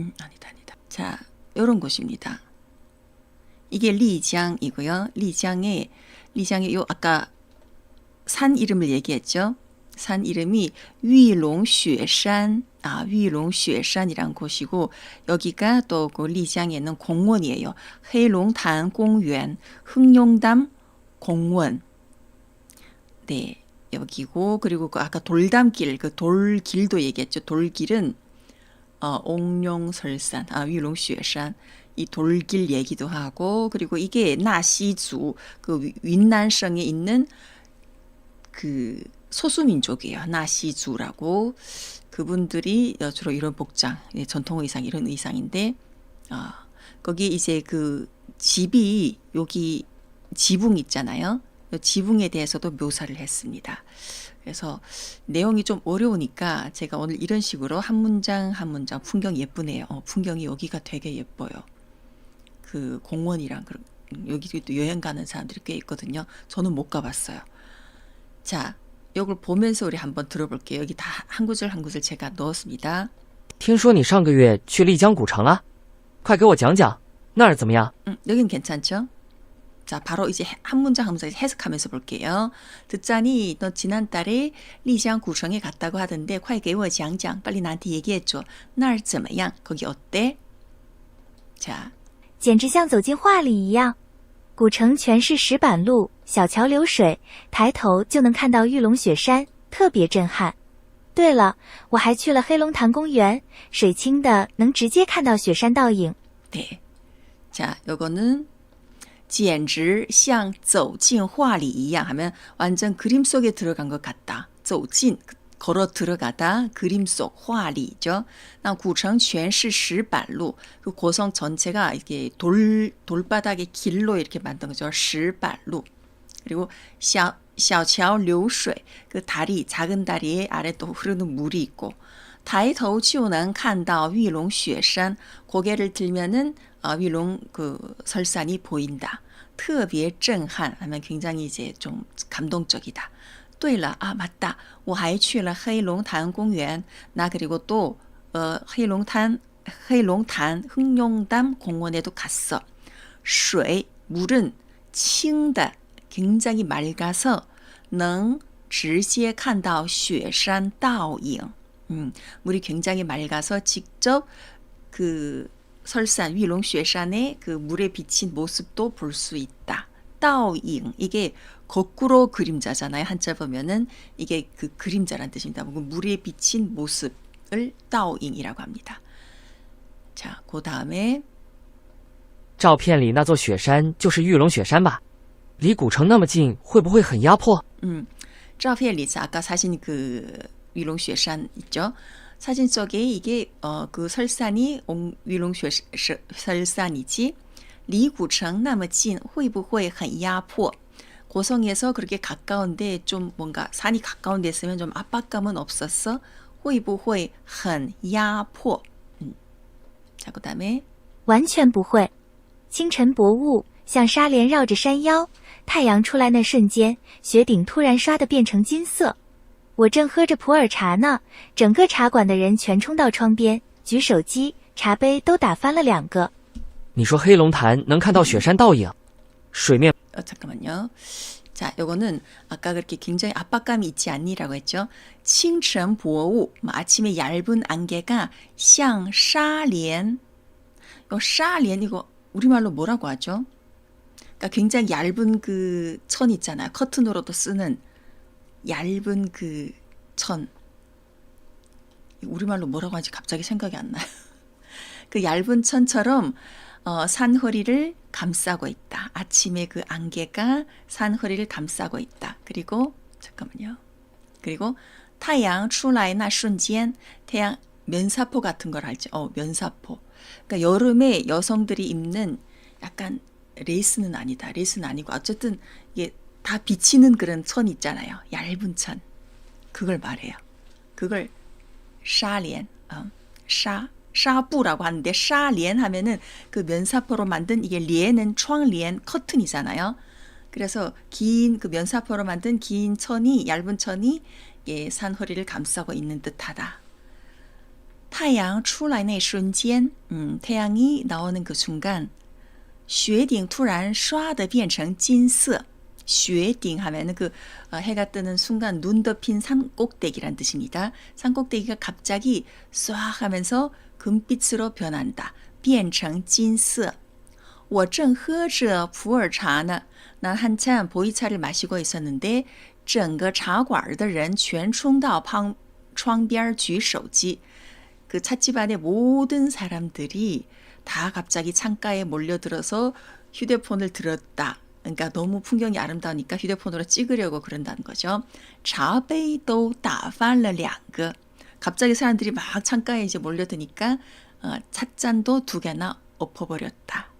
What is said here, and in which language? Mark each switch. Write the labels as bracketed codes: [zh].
[ko] 아니다. 자, 이런 곳입니다. 이게 리지앙이고요. 리지앙에 요 아까 산 이름을 얘기했죠. 산 이름이 위롱雪山, 위롱雪山이란 곳이고 여기가 또 그 리지앙에 있는 공원이에요. 黑龙潭公园, 흑룡담 공원. 네, 여기고 그리고 그 아까 돌담길, 그 돌길도 얘기했죠. 돌길은 옥룡설산, 위롱雪山. 이 돌길 얘기도 하고 그리고 이게 나시族, 그 윈난성에 있는 그 소수민족이에요. 나시주라고. 그분들이 주로 이런 복장, 전통 의상, 이런 의상인데, 거기 이제 그 집이, 여기 지붕 있잖아요. 지붕에 대해서도 묘사를 했습니다. 그래서 내용이 좀 어려우니까 제가 오늘 이런 식으로 한 문장 한 문장 풍경 예쁘네요. 풍경이 여기가 되게 예뻐요. 그 공원이랑 여기도 또 여행 가는 사람들이 꽤 있거든요. 저는 못 가봤어요. 자, 이걸 보면서 우리 한번 들어볼게요. 여기 다 한 구절 한 구절 제가 넣었습니다. [zh] 听说你上个月去丽江古城了，快给我讲讲，那儿怎么样？ [ko] 여긴 괜찮죠? 자, 바로 이제 한 문장 한 문장 해석하면서 볼게요. 듣자니 너 지난달에 리지앙 구청에 갔다고 하던데 [zh] 快给我讲讲 [ko] 빨리 나한테 얘기해줘. [zh] 那儿怎么样? [ko] 거기 어때? 자, [zh] 简直像走进画里一样。古城全是石板路，小桥流水，抬头就能看到玉龙雪山，特别震撼。对了，我还去了黑龙潭公园，水清的能直接看到雪山倒影。 [ko] 네. 자, 요거는 [zh] 简直像走进画里一样 [ko] 하면 완전 그림 속에 들어간 것 같다. 走进 걸어 들어가다 그림 속 画里죠. [zh] 那古城全是石板路. [ko] 그 고성 전체가 이렇게 돌바닥의 길로 이렇게 만든 거죠. [zh] 石板路. [ko] 그리고 [zh] 小桥流水, [ko] 그 다리, 작은 다리에 아래 또 흐르는 물이 있고, [zh] 抬头就能看到玉龙雪山, [ko] 고개를 들면은 위롱 그 설산이 보인다. [zh] 特别震撼 [ko] 하면 굉장히 이제 좀 감동적이다. [zh] 对了, [ko] 아 맞다. [zh] 我还去了黑龙潭公园. [ko] 나 그리고 또黑龙潭 흑룡담 공원에도 갔어. [zh] 水 [ko] 물은 [zh] 清的 [ko] 굉장히 맑아서 [zh] 能直接看到雪山倒影. [ko] 물이 굉장히 맑아서 직접 그 설산 위롱雪山의 그 물에 비친 모습도 볼 수 있다. 倒影 이게 거꾸로 그림자잖아요. 한자 보면은 이게 그 그림자란 뜻입니다. 물에 비친 모습을 倒影이라고 합니다. 자, 그 다음에 [zh] 照片里那座雪山就是玉龙雪山吧？离古城那么近，会不会很压迫？照片里 [ko] 아까 사진 그 위롱雪山 있죠? 사진 속에 이게 그 설산이 위롱 설산이지. [zh] 离古城那么近会不会很压迫? [ko] 고성에서 그렇게 가까운데 좀 뭔가 산이 가까운 데 있으면 좀 압박감은 없었어? [zh] 会不会很压迫? [ko] 자, 그 다음에 [zh] 完全不会。清晨薄雾，像纱帘绕着山腰，太阳出来那瞬间，雪顶突然刷得变成金色。我正喝着普洱茶呢，整个茶馆的人全冲到窗边，举手机，茶杯都打翻了2个。你说黑龙潭能看到雪山倒影，水面 [ko] 잠깐만요. 자, 요거는 아까 그렇게 굉장히 압박감이 있지 않니라고 했죠. [zh] 清晨薄雾, [ko] 아침에 얇은 안개가 [zh] 像纱帘. [ko] 요纱帘 이거 우리말로 뭐라고 하죠? 그러니까 굉장히 얇은 그 천 있잖아요. 커튼으로도 쓰는 얇은 그 천. 우리말로 뭐라고 하지 갑자기 생각이 안 나요. 그 얇은 천처럼 산허리를 감싸고 있다. 아침에 그 안개가 산허리를 감싸고 있다. 그리고 잠깐만요. 그리고 [zh] 太阳出来那瞬间, [ko] 태양 면사포 같은 걸 알죠? 면사포. 그러니까 여름에 여성들이 입는 약간 레이스는 아니다. 레이스는 아니고 어쨌든 이게 다 비치는 그런 천 있잖아요. 얇은 천. 그걸 말해요. 그걸 纱帘, 샤부라고 하는데 纱帘 하면은 그 면사포로 만든 이게 帘은窗帘 커튼이잖아요. 그래서 긴 그 면사포로 만든 긴 천이 얇은 천이 예, 산허리를 감싸고 있는 듯하다. [zh] 太阳出来那瞬间, [ko] 태양이 나오는 그 순간 [zh] 雪顶突然刷的变成金色. [ko] 雪顶 하면은 그 해가 뜨는 순간 눈 덮인 산 꼭대기란 뜻입니다. 산 꼭대기가 갑자기 쏴 하면서 금빛으로 변한다. [zh] 变成金色.我正喝着普洱茶呢. [ko] 난 한참 보이차를 마시고 있었는데 [zh] 整个茶馆的人全冲到窗边举手机. [ko] 그 찻집 안에 모든 사람들이 다 갑자기 창가에 몰려들어서 휴대폰을 들었다. 그러니까 너무 풍경이 아름다우니까 휴대폰으로 찍으려고 그런다는 거죠. [zh] 茶杯都打翻了2个. [ko] 갑자기 사람들이 막 창가에 이제 몰려드니까 찻잔도 2개나 엎어버렸다.